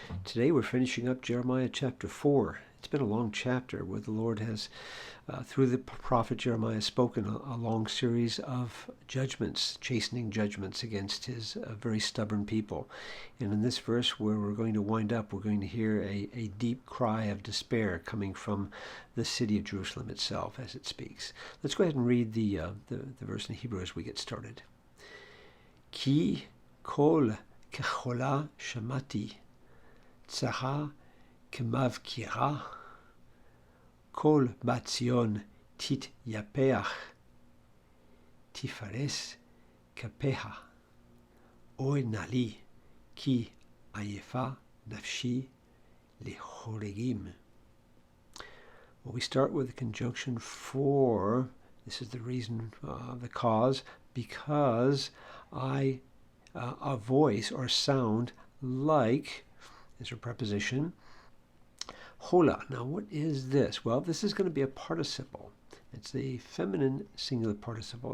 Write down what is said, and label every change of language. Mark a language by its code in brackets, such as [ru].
[en] Today we're finishing up Jeremiah chapter 4. It's been a long chapter where the Lord has, through the prophet Jeremiah, spoken a long series of judgments, chastening judgments against his very stubborn people. And in this verse where we're going to wind up, we're going to hear a deep cry of despair coming from the city of Jerusalem itself as it speaks. Let's go ahead and read the verse in Hebrew as we get started. [he] כי קול כחולה שמעתי, צרה כמבקירה, קול בת ציון תתייפח, תפרס כפיה, אוי נא לי, כי עייפה נפשי לחורגים. [en] Well, we start with the conjunction for. This is the reason, the cause, because a voice or sound like, is a preposition, hola. Now, what is this? Well, this is going to be a participle. It's a feminine singular participle.